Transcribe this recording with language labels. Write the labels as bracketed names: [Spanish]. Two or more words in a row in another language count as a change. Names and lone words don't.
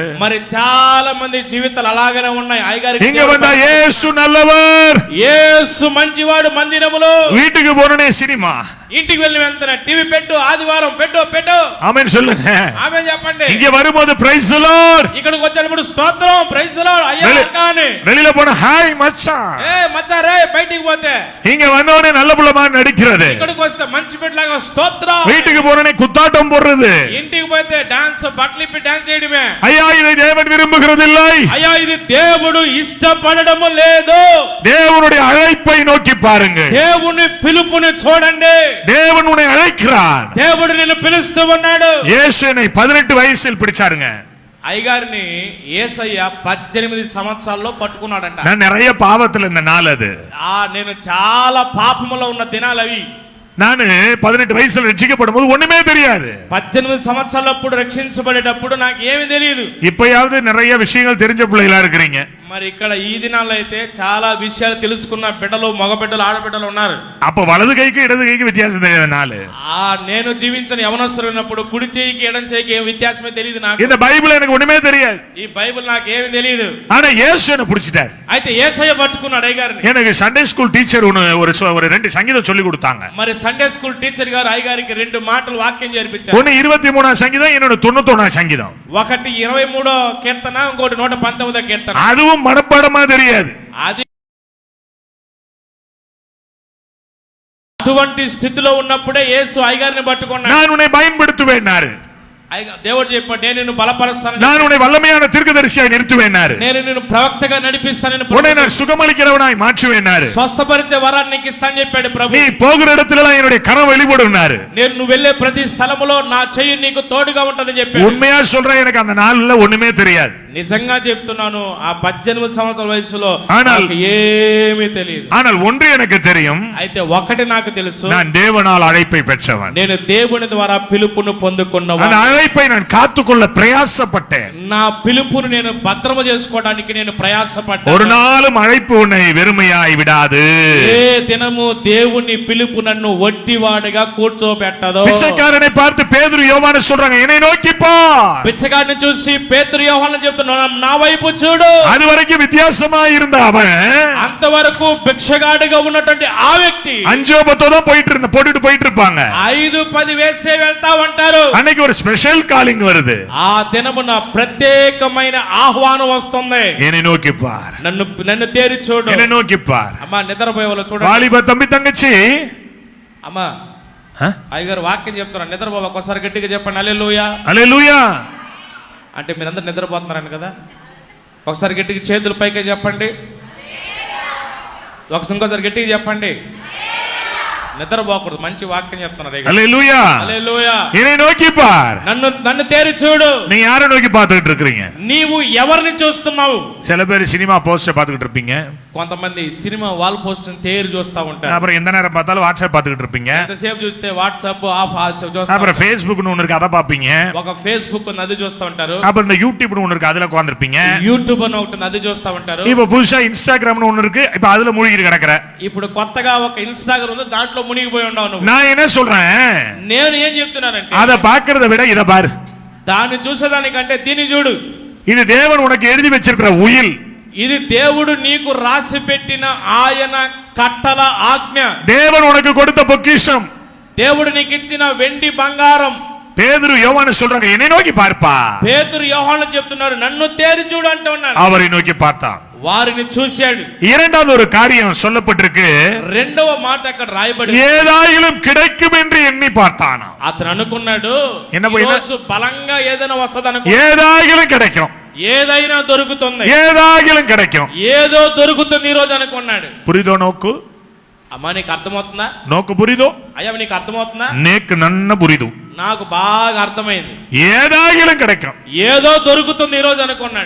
[Telugu] మరి చాలా మంది జీవితాలు అలాగనే ఉన్నాయి. [Tamil] இங்க வந்தா இயேசு நல்லவர், [Telugu] యేసు మంచివాడు. మందిరములో [Tamil] வீட்டுக்கு போனே சினிமா, [Telugu] ఇంటికి వెళ్ళి వెళ్తానే టీవీ పెట్టు, ఆదివారం పెట్టు పెట్టు. [Tamil] ஆமென் சொல்லுங்க. [Telugu] ఆమె చెప్పండి. [Tamil] இங்க வரும்போது [English] praise the Lord, [Telugu] ఇక్కడికి వచ్చేటప్పుడు స్తోత్రం, [English] praise the Lord, [Telugu] అయ్యా కాని. [Tamil] வெளியில போனா ஹாய் மச்சான். [Telugu] ఏ మచ్చా రే, బయటికి పోతే. [Tamil] இங்க வந்தவனே நல்ல புள்ளமா நடிக்கிறது. [Telugu] ఇక్కడికి వస్తే మంచి బిడ్డలాగా స్తోత్రం. [Tamil] வீட்டுக்கு போனே குத்தாட்டம் போடுறது. [Telugu] ఇంటికి పోతే డాన్స్, బట్టలు ఇప్పి డాన్స్ చేయడమే. [Tamil] ஐயா இதை தேவன் விரும்புகிறதில்லை. [Telugu] అయ్యా ఇది దేవుడు ఇష్టపడడం లేదు. [Tamil] தேவனுடைய அழைப்பை நோக்கி பாருங்க. [Telugu] దేవుని పిలుపుని చూడండి. [Tamil] தேவன் உன்னை அழைக்கிறார். [Telugu] దేవుడు నిన్ను పిలుస్తూ ఉన్నాడు. [Tamil] இயேசுவை 18 வயசில் பிடிச்சாருங்க. [Telugu] అయ్యగారిని యేసయ్య 18 సంవత్సరాల్లో పట్టుకున్నాడంట. [Tamil] நான் நிறைய பாவத்துல இருந்த நாள் அது. [Telugu] నేను చాలా పాపములో ఉన్న దినాలు అవి. [Tamil] நான் 18 வயசுல ரட்சிக்கப்படும் போது ஒண்ணுமே தெரியாது. [Telugu] 18 సంవత్సరాలప్పుడు రక్షించబడేటప్పుడు నాకు ఏమీ తెలియదు. [Tamil] இப்பயாவது நிறைய விஷயங்கள் தெரிஞ்ச பிள்ளைகளா இருக்கிறீங்க. [Telugu] మరి ఇక్కడ ఈ దినాల్లో అయితే చాలా విషయాలు తెలుసుకున్న బిడ్డలు, మగ బిడ్డలు, ఆడబిడ్డలు ఉన్నారు. [Tamil] அப்ப வலது கைக்கு இடது கைக்கு வித்தியாசம் தெரியாத நாள். [Telugu] నేను జీవించిన యవనస్తున్నప్పుడు కుడి చేయికి ఎడం చేయికి ఏం వ్యత్యాసమే తెలియదు నాకు. [Tamil] இந்த பைபிள் எனக்கு ஒண்ணுமே தெரியாது. [Telugu] ఈ బైబిల్ నాకు ఏమీ తెలియదు. [Tamil] ஆனா இயேசு என்ன பிடிச்சிட்டார். [Telugu] అయితే యేసయ్య పట్టుకున్నాడు అయ్యగారిని. [Tamil] எனக்கு [English] Sunday school teacher [Tamil] ஒரு 2 சங்கீதம் சொல்லி கொடுத்தாங்க. [Telugu] మరి [English] Sunday school teacher [Telugu] గారు అయ్యగారికి 2 మాటలు వాక్యం జరిపించారు. [Tamil] ஒன்னு 23వ சங்கீதம், இன்னொன்னு 91వ சங்கீதம். [Telugu] ఒకటి 23వ కీర్తన, ఇంకోటి 119వ కీర్తన. [Tamil] அதுவும் மனப்பாடமா தெரியாது. [Telugu] అది అటువంటి స్థితిలో ఉన్నప్పుడే యేసు అయ్యగారిని పట్టుకున్నాడు. [Tamil] நான் உன்னை பயன்படுத்துவேன்னாரு. [Telugu] దేవుడు చెప్పాడు, నేను నిన్ను బలపరుస్తాను, [Tamil] நான் உன்னை வல்லமையான தீர்க்கதரிசியாய் நிறுத்துவேன்னாரு. [Telugu] నేను నిన్ను ప్రవక్తగా నడిపిస్తానని, [Tamil] உன்னை நான் சுகமளிக்கிறவனாய் மாற்றுவேன்னாரு. [Telugu] స్వస్థపరిచే వరాన్ని నీకు ఇస్తానని చెప్పాడు ప్రభు. [Tamil] நீ போகிற இடத்துல என்னுடைய கரம் வெளிப்படும்னாரு. [Telugu] నేను నువ్వు వెళ్ళే ప్రతి స్థలములో నా చెయ్యి నీకు తోడుగా ఉంటదని చెప్పాడు. [Tamil] உண்மையா சொல்றேன், எனக்கு அந்த நாள்ல ஒண்ணுமே தெரியாது. [Telugu] నిజంగా చెప్తున్నాను, ఆ 18 సంవత్సరాల వయసులో [Tamil] ஆனால் [Telugu] నాకు ఏమీ తెలియదు. [Tamil] ஆனால் ஒன்று எனக்கு தெரியும், [Telugu] అయితే ఒకటి నాకు తెలుసు, [Tamil] நான் தேவனால் அழைப்பை பெற்றவன். [Telugu] నేను దేవుని ద్వారా పిలుపును [Tamil] அந்த [Telugu] పొందుకున్నవాడు. [Tamil] அழைப்பை நான் காத்துக்கொள்ள பிரயாசப்பட்டேன். [Telugu] నా పిలుపును నేను భద్రము చేసుకోవడానికి నేను [Tamil] ஒரு [Telugu] ప్రయాసపడ్డాను. [Tamil] நாளும் அழைப்பு உன்னை வெறுமையாய் விடாது. [Telugu] ఏ దినము దేవుని పిలుపు నన్ను వట్టివాడుగా కూర్చోబెట్టదు. [Tamil] பிச்சைக்காரனை பார்த்து பேதுரு யோவான் சொல்றாங்க, என்னை நோக்கி பார். [Telugu] పిచ్చగాడిని చూసి పేతురు యోహాను చెప్తున్నాడు, నా వైపు చూడు. [Tamil] அது வரைக்கும் வித்தியாசமா இருந்த அவன் [Telugu] అంతవరకు భిక్షగాడిగా ఉన్నటువంటి ఆ వ్యక్తి [Tamil] 5-10 தான் போட்டுட்டு போயிட்டு இருப்பாங்க. [Telugu] 5-10 వేసే వెళ్తా ఉంటారు. [Tamil] அன்னைக்கு ஒரு [English] special calling [Tamil] வருது. [Telugu] ఆ దినమున ప్రత్యేకమైన ఆహ్వానం వస్తుంది. [Tamil] என்னை நோக்கி பார், [Telugu] నన్ను తేరి చూడు. [Tamil] என்னை நோக்கி பார். [Telugu] అమ్మా నిద్రపోయే వాళ్ళు చూడండి. [Tamil] வாலிப தம்பி தங்கச்சி, [Telugu] అమ్మా అయ్యగారు వాక్యం చెప్తున్నారు, నిద్రపోవ ఒకసారి గట్టిగా చెప్పండి హల్లెలూయా. హల్లెలూయా అంటే మీరందరూ నిద్రపోతున్నారని కదా, ఒకసారి గట్టిగా చేతులు పైకే చెప్పండి. ఇంకోసారి గట్టిగా చెప్పండి. నిద్రపోకూడదు, మంచి వాక్యం చెప్తున్నారు. హల్లెలూయా హల్లెలూయా. [Tamil] என்னை நோக்கி பார். [Telugu] నన్ను తేరి చూడు. [Tamil] நீ யாரை நோக்கி பார்த்துக்கிட்டு இருக்கீங்க? [Telugu] నీవు ఎవరిని చూస్తున్నావు? [Tamil] சில பேர் [English] cinema poster [Tamil] பார்த்துக்கிட்டு இருப்பீங்க. [Telugu] కొంతమంది [English] cinema wall post [Telugu] తేరి చూస్తా ఉంటారు. [Tamil] அப்புறம் எந்த நேரம் பார்த்தாலும் வாட்ஸ்அப் பார்த்துக்கிட்டு இருப்பீங்க. [Telugu] ఎంతసేపు చూస్తే వాట్సాప్ చూస్తా. [Tamil] அப்புறம் ஃபேஸ்புக்னு ஒன்னு இருக்கு, அதை பார்ப்பீங்க. [Telugu] ఒక ఫేస్బుక్ నది చూస్తా ఉంటారు. [Tamil] அப்புறம் இந்த யூடியூப்னு ஒன்னு இருக்கு, அதுல உட்கார்ந்திருப்பீங்க. [Telugu] యూట్యూబ్ అని ఒకటి నది చూస్తా ఉంటారు. [Tamil] இப்ப புதுசா இன்ஸ்டாகிராம்னு ஒன்னு இருக்கு, இப்ப அதுல மூழ்கி கிடக்குற. [Telugu] ఇప్పుడు కొత్తగా ఒక ఇన్స్టాగ్రామ్ ఉంది, దాంట్లో మునిగిపోయి ఉన్నావు నువ్వు. [Tamil] நான் என்ன சொல்றேன், [Telugu] నేను ఏం చెప్తున్నానంటే, [Tamil] அதை பார்க்கறத விட இத பாரு. [Telugu] దాన్ని చూసేదానికంటే దీన్ని చూడు. [Tamil] இது தேவன் உனக்கு எழுதி வச்சிருக்கிற உயில். [Telugu] ఇది దేవుడు నీకు రాసి పెట్టిన ఆయన కట్టల ఆజ్ఞ. [Tamil] தேவன் உனக்கு கொடுத்த பொக்கிஷம். [Telugu] దేవుడు నీకు ఇచ్చిన వెండి బంగారం. [Tamil] பேதுரு யோவான் சொல்றாங்க, என்னை நோக்கி பார்ப்பா. [Telugu] పేతురు యోహాను చెప్తున్నారు, నన్ను తేరి చూడు అంటూ ఉన్నాడు. [Tamil] அவரை நோக்கி பார்த்தான். [Telugu] వారిని చూశాడు. [Tamil] இரண்டாவது ஒரு காரியம் சொல்லப்பட்டிருக்கு, [Telugu] రెండవ మాట అక్కడ రాయబడి, [Tamil] ஏதாயிலும் கிடைக்கும் என்று எண்ணி பார்த்தான். [Telugu] అతను అనుకున్నాడు, [Tamil] என்ன போய் [Telugu] ఈరోజు బలంగా ఏదైనా వస్తది అనుకో, [Tamil] ஏதாயிலும் கிடைக்கும், [Telugu] ఏదైనా దొరుకుతుంది, [Tamil] ஏதாயிலும் கிடைக்கும், [Telugu] ఏదో దొరుకుతుంది ఈ రోజు అనుకున్నాడు. [Tamil] புரிதோ நோக்கு? [Telugu] అమ్మా నీకు అర్థమవుతుందా? [Tamil] நோக்கு புரிதோ [Telugu] అయ్యా నీకు అర్థమవుతుందా? నేకు నన్న బురిదు నాకు బాగా అర్థమైంది. [Tamil] ஏதாகிலும் கிடைக்கும். [Telugu] ఏదో దొరుకుతుంది ఈ రోజు అనుకున్నాడు.